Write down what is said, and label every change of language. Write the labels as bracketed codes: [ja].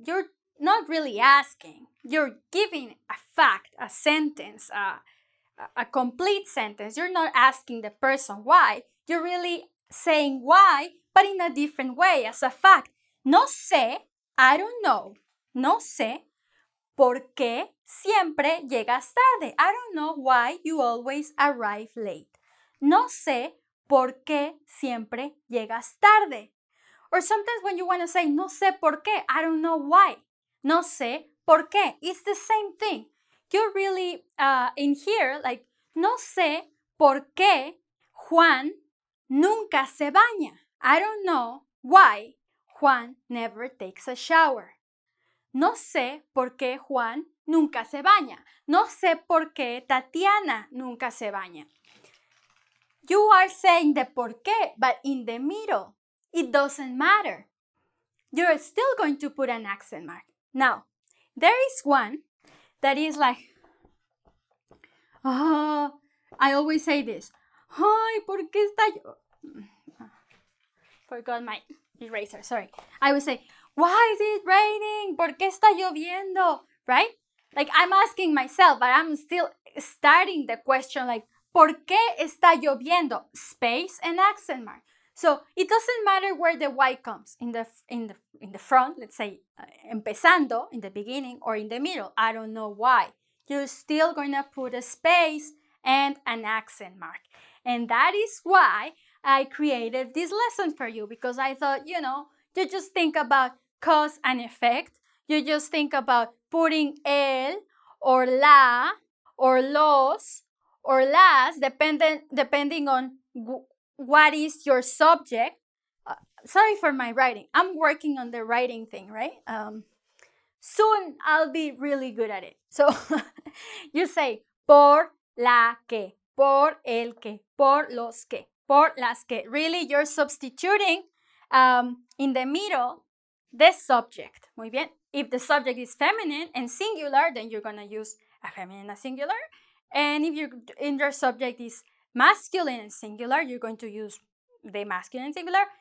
[en] You're not really asking. You're giving a fact, a sentence, a complete sentence. You're not asking the person why. You're really saying why, but in a different way, as a fact. [es] No sé, [en] I don't know. [es] No sé por qué siempre llegas tarde. [en] I don't know why you always arrive late. [es] No sé por qué siempre llegas tarde. [en] Or sometimes when you want to say, [es] no sé por qué, [en] I don't know why. [es] No sé por qué. [en] It's the same thing. You're really in here, like, [es] no sé por qué Juan nunca se baña. [en] I don't know why Juan never takes a shower. [es] No sé por qué Juan nunca se baña. No sé por qué Tatiana nunca se baña. [en] You are saying the por qué, but in the middle. It doesn't matter. You're still going to put an accent mark. Now, there is one that is like, I always say this. [es] Ay, ¿por qué está [en] Forgot my eraser, sorry. I would say, why is it raining? [es] ¿Por qué está lloviendo? [en] Right? Like, I'm asking myself, but I'm still starting the question like, [es] ¿por qué está lloviendo? [en] Space and accent mark. So it doesn't matter where the why comes, in the front, let's say, [es] empezando, [en] in the beginning, or in the middle. I don't know why. You're still going to put a space and an accent mark. And that is why I created this lesson for you, because I thought, you just think about cause and effect. You just think about putting el or la or los or las, depending on what is your subject. Sorry for my writing. I'm working on the writing thing, right? Soon I'll be really good at it. So you say [es] por la que, por el que, por los que, por las que. [en] Really, you're substituting in the middle the subject. [es] Muy bien. [en] If the subject is feminine and singular, then you're going to use a feminine and singular. And if your subject is masculine and singular, you're going to use the masculine and singular.